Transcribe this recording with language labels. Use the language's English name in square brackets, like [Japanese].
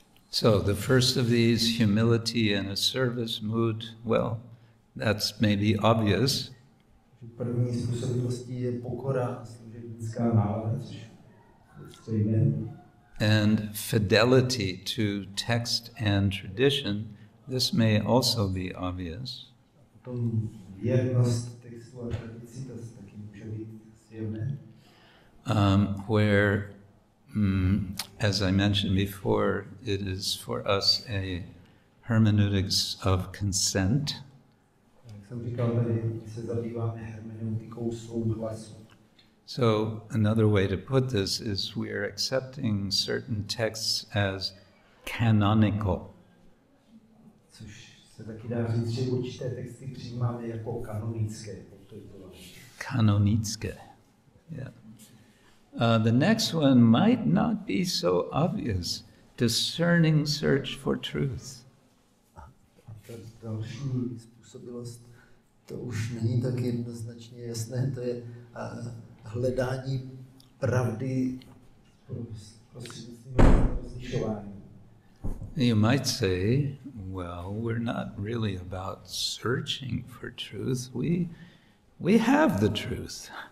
[English] So the first of these, humility and a service mood, well, that's maybe obvious. [Czech] První způsobilostí je pokora a služebnická nálada, což je stejné. [English] And fidelity to text and tradition, this may also be obvious. [Czech] Potom věrnost textu a tradici, to taky může být zjevné. [English] Where, as I mentioned before, it is for us a hermeneutics of consent. [Czech] Jak jsem říkal, tady se zabýváme hermeneutikou souhlasu. [English] So another way to put this is we are accepting certain texts as canonical. [Czech] Což se taky dá říct, že určité texty přijímáme jako kanonické. Kanonické, yeah. [English] The next one might not be so obvious. Discerning search for truth. [Czech] A ta další způsobilost, to už není tak jednoznačně jasné, to je hledání pravdy prostřednictvím rozlišování. [English] You might say, well, we're not really about searching for truth. We have the truth.